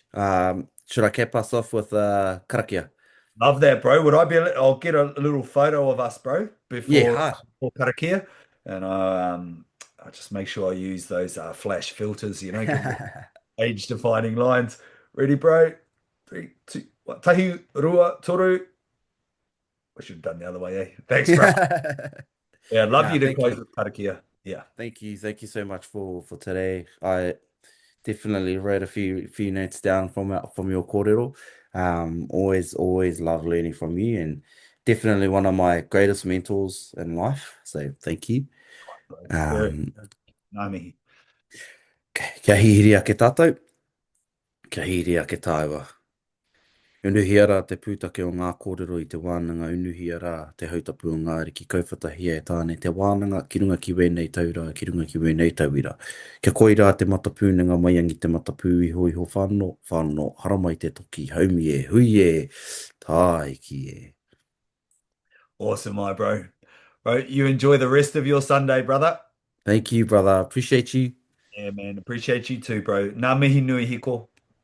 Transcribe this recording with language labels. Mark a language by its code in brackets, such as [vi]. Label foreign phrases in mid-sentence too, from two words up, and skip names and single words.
[en] Should I cap us off with karakia? Love that, bro. I'll get a little photo of us, bro, Yeah, before hard. karakia, and I just make sure I use those flash filters, give it age-defining lines. Ready, bro? Three, two, one. [mi] Tahi, rua, toru. [en] I should have done the other way, eh? Thanks, bro. Yeah, I'd love Nah, you to thank close you. with karakia. Yeah. Thank you so much for today. I definitely wrote a few notes down from your kōrero. Always love learning from you, and definitely one of my greatest mentors in life. So thank you. Very Um, [mi] ngā mihi. Kia hihiri ake tātou, kia hihiri ake tāua. Unuhia rā te pūtake o ngā kōrero i te wānanga, unuhia rā te hautapu o ngā riki kaupatahia e tāne te wānanga, ki runga ki wēnei taura, ki runga ki wēnei tauira. Kia koi rā te matapūnanga mai angi te matapū iho iho whāno, whāno, haramai te toki, haumi e, hui e, tā iki e. [en] Awesome, my bro. Bro, you enjoy the rest of your Sunday, brother. Thank you, brother. Appreciate you. Yeah, man. Appreciate you too, bro. [mi] Ngā mihi nui, Hiko.